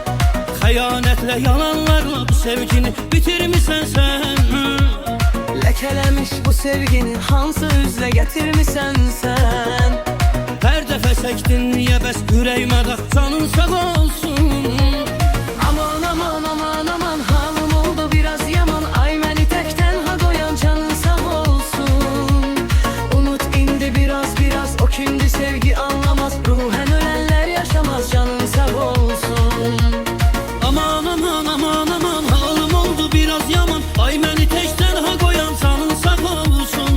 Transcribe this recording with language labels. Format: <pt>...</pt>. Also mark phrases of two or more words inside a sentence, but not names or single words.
<az>Xəyanətlə, yalanlarla bu sevgini bitirmişsən sən.</az> <tr>lekelemiş bu sevgini hansı üzle getirmişsen sen.</tr> <az>Hər dəfə çəkdin niyə bəs ürəyimə qax, canın sağ olsun.</az> <tr>Aman aman aman aman, halim oldu biraz yaman, ay beni tek tenha koyan, canın sağ olsun. Unut indi biraz biraz, o kimdi sevgi anlamaz, ruhen ölenler yaşamaz, canın sağ olsun.</tr> <az>Aman aman aman aman, halim oldu biraz yaman, ay məni tək tənha qoyan, canın sağ olsun.</az>